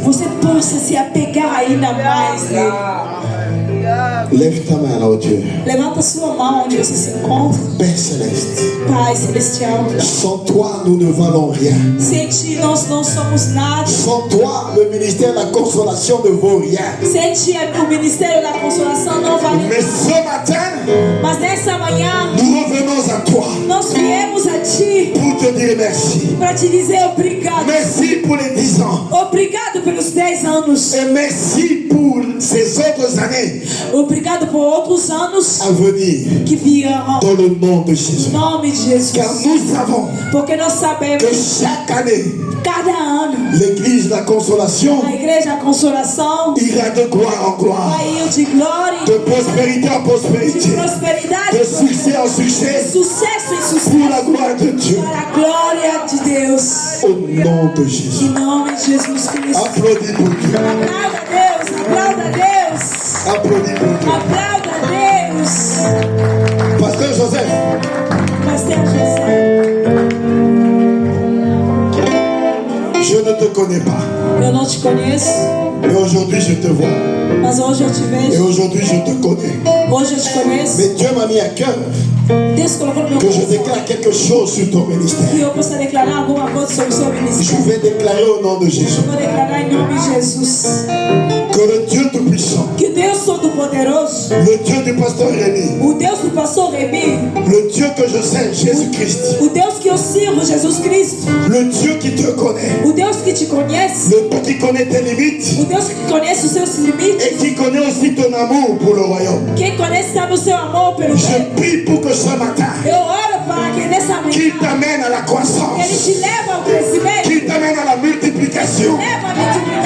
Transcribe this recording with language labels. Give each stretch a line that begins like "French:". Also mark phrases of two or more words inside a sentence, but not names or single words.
Portuguese: você possa se apegar ainda mais nele.
French: Lève ta main là, oh Dieu.
Portuguese: Levanta sua mão onde você se encontra.
French: Père céleste,
Portuguese: Pai Celestial,
French: sans toi, nous ne valons rien.
Portuguese: sem ti nós não somos nada.
French: Sans toi, le ministère de la consolation ne vaut rien.
Portuguese: Sem ti o Ministério da Consolação não vale
French: Mais
Portuguese: nada.
French: ce matin,
Portuguese: Mas nessa manhã,
French: nous revenons à toi
Portuguese: nós viemos a ti
French: pour te dire merci.
Portuguese: para te dizer obrigado.
French: Merci pour les 10 ans.
Portuguese: Obrigado pelos 10 anos.
French: Et merci pour ces autres années
Portuguese: Obrigado por outros anos
French: à venir.
Portuguese: que virão.
French: Dans le nom de Jésus.
Portuguese: Em nome de Jesus.
French: Car nous savons
Portuguese: Porque nós sabemos
French: que chaque année,
Portuguese: cada ano
French: l'église de la consolation
Portuguese: a Igreja da Consolação
French: ira de gloire en gloire,
Portuguese: vai ir de glória,
French: de prospérité en
Portuguese: de
French: prospérité,
Portuguese: prosperidade,
French: de succès en succès,
Portuguese: sucesso em
French: pour
Portuguese: sucesso,
French: la gloire de Dieu.
Portuguese: para a glória de Deus.
French: Au nom de Jésus.
Portuguese: Em nome de Jesus Cristo.
French: Applaudis pour Dieu.
Portuguese: Aplauda a Deus, aplauda a Deus,
French: Applaudis pour Dieu.
Portuguese: aplauda a Deus.
French: Pasteur Joseph,
Portuguese: Pastor José,
French: je ne te connais pas,
Portuguese: eu não te conheço,
French: mais aujourd'hui je te vois.
Portuguese: mas hoje eu te
French: Et
Portuguese: vejo,
French: aujourd'hui je te connais.
Portuguese: hoje eu te conheço.
French: Mais Dieu m'a mis à cœur
Portuguese: Deus colocou no meu
French: que je
Portuguese: coração
French: déclare quelque chose sur ton ministère.
Portuguese: que eu possa declarar alguma coisa sobre o seu
French: Je
Portuguese: ministério.
French: vais déclarer au nom de Jésus
Portuguese: Vou declarar em nome de Jesus
French: que le Dieu Tout-Puissant,
Portuguese: que Deus Todo-Poderoso,
French: le Dieu du pasteur Rémi,
Portuguese: o Deus do pastor Remy,
French: le Dieu que je sais, Jésus-Christ,
Portuguese: o Deus que eu sirvo, Jesus Cristo,
French: le Dieu qui te connaît,
Portuguese: o Deus que te conhece,
French: le Dieu qui connaît tes limites
Portuguese: o Deus que conhece os seus limites,
French: et qui connaît aussi ton amour pour le royaume.
Portuguese: quem conhece sabe o seu amor pelo
French: Je
Portuguese: reino.
French: prie pour que ce matin,
Portuguese: Eu oro para que nessa
French: qu'il
Portuguese: manhã
French: t'amène à la
Portuguese: Ele
French: croissance,
Portuguese: te leva ao crescimento,
French: qu'il t'amène à la multiplication,
Portuguese: leva a